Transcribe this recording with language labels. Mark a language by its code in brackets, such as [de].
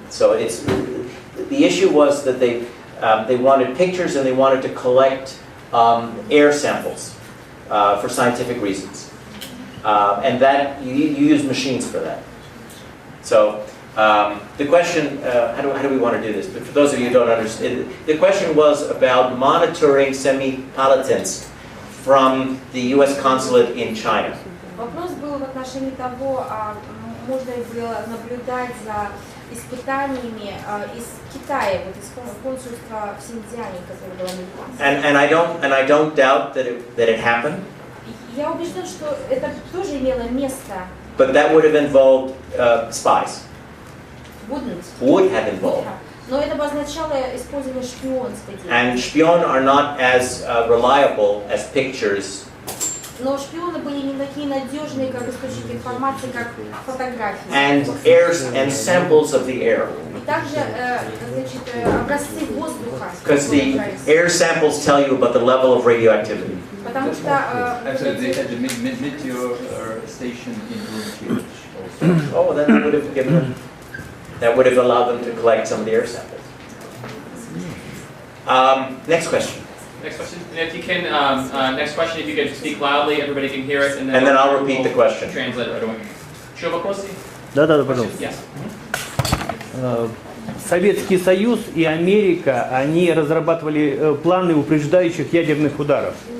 [en] So the issue was that they wanted pictures, and they wanted to collect air samples for scientific reasons, and that you use machines for that. So the question, how do we want to do this? But for those of you who don't understand, the question was about monitoring semi-palatins from the U.S. consulate in China. [ru] Вопрос был в отношении того, можно ли было наблюдать за испытаниями из Китая, вот из консульства в Синьцзяне, которое было американское. [en] And I don't doubt that it happened. [ru] Я убежден, что это тоже имело место. [en] But that would have involved spies. Would have involved. [ru] Но это бы означало использование шпионской деятельности. [en] And spion are not as reliable as pictures. [ru] Но шпионы были не такие надежные, как источники информации, как фотографии. [en] And airs and samples of the air. [ru] И также, значит, образцы воздуха. [en] Because the air samples tell you about the level of radioactivity. [ru] Потому что [en] they had the meteor station in Urumqi also. Oh, then that would have allowed them to collect some of the air samples. Next question. Next question. And if you can, next question, if you could speak loudly, everybody can hear it, and then I'll repeat the question. Translate it right away. [ru] Еще вопросы? Да, пожалуйста. [en] Yes. [ru] Советский Союз и Америка, они разрабатывали планы упреждающих ядерных ударов.